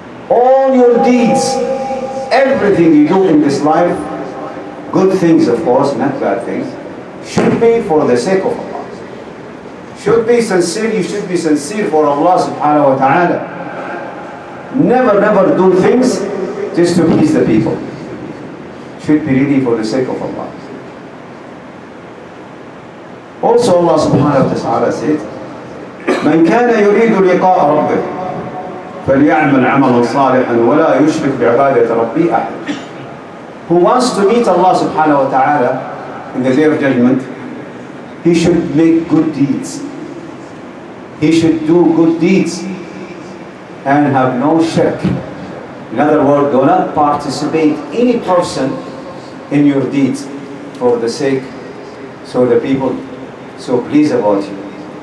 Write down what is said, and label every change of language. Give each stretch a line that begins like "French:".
English: All your deeds, everything you do in this life, good things of course, not bad things, should be for the sake of Allah. Should be sincere, you should be sincere for Allah subhanahu wa ta'ala. Never do things just to please the people. Should be really for the sake of Allah. Also Allah subhanahu wa ta'ala said,
Arabic: من كان يريد لقاء ربه فليعمل عملا صالحا ولا يشرك بعبادة ربه أحد.
English: Who wants to meet Allah subhanahu wa ta'ala in the day of judgment, he should make good deeds. He should do good deeds and have no shirk. In other words, do not participate any person in your deeds for the sake, so the people so pleased about you.